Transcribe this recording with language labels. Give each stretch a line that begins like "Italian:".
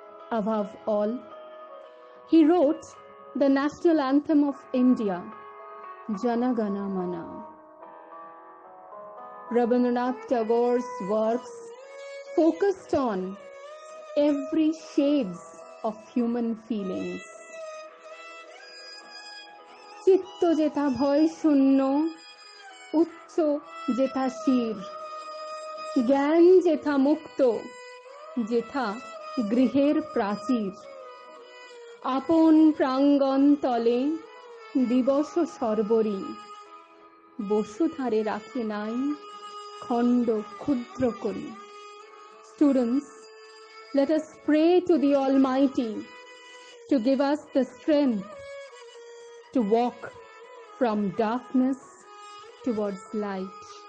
English: Above all, he wrote the national anthem of India, Jana Gana Mana. Rabindranath Tagore's works focused on every shades of human feelings.
Bangla: চিত্ত যেথা ভয় শূন্য, উচ্চ যেথা শির, জ্ঞান যেথা মুক্ত, যেথা গৃহের প্রাচীর, আপন প্রাঙ্গণ তলে দিবস সর্বরী, বসুধারে রাখে নাই খণ্ড ক্ষুদ্র করি.
English: Students, let us pray to the Almighty to give us the strength to walk from darkness towards light.